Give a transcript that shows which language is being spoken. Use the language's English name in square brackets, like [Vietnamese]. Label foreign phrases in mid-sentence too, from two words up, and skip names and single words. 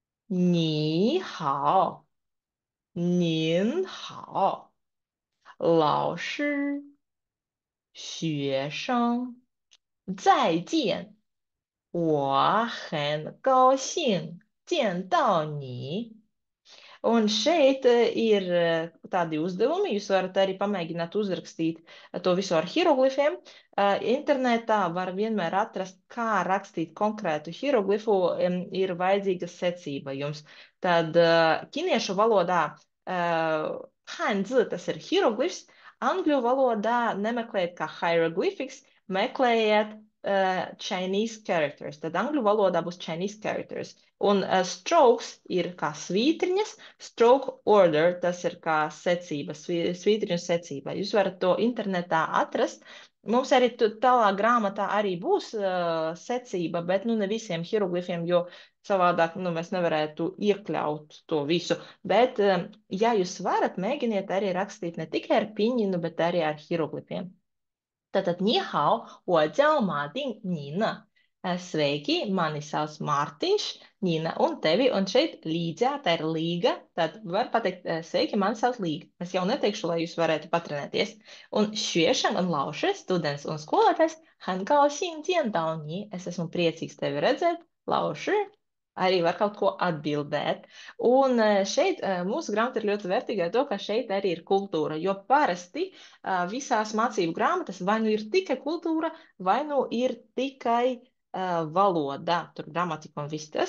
[Chinese] 你好，您好，老师，学生，再见。我很高兴见到你. [Latvian] Un šeit ir tādi uzdevumi. Jūs varat arī pamēģināt uzrakstīt to visu ar hieroglifiem. Internetā var vienmēr atrast, kā rakstīt konkrētu hieroglifu, ir vajadzīga secība jums. Tad ķiniešu valodā hanzi tas ir hieroglifs, angļu valodā nemeklējiet kā hieroglyphics, meklējiet [English] Chinese characters. [Latvian] Tad angļu valodā būs [English] Chinese characters. [Latvian] Un strokes ir kā svītriņas, [English] stroke order, [Latvian] tas ir kā secība, svītriņu secība. Jūs varat to internetā atrast. Mums arī tālāk grāmatā arī būs secība, bet nu ne visiem hieroglifiem, jo savādāk nu, mēs nevarētu iekļaut to visu. Bet, ja jūs varat, mēģiniet arī rakstīt ne tikai ar piņinu, bet arī ar hieroglifiem. Tātad, [Chinese] 你好, 我叫马丁 Nīna. [Latvian] Sveiki, mani sauc Mārtiņš, Nīna un tevi, un šeit līdzā, tā ir līga, tad var pateikt, sveiki, mani sauc Līga. Es jau neteikšu, lai jūs varētu patrenēties. Un 学生 un 老师, students un skolotājs, [Chinese] 很高兴见到你, [Latvian] es esmu priecīgs tevi redzēt, 老师, arī var kaut ko atbildēt. Un šeit mūsu grāmata ir ļoti vērtīga ar to, ka šeit arī ir kultūra, jo parasti visās mācību grāmatas vai nu ir tikai kultūra, vai nu ir tikai valoda, tur gramatika un viss tas.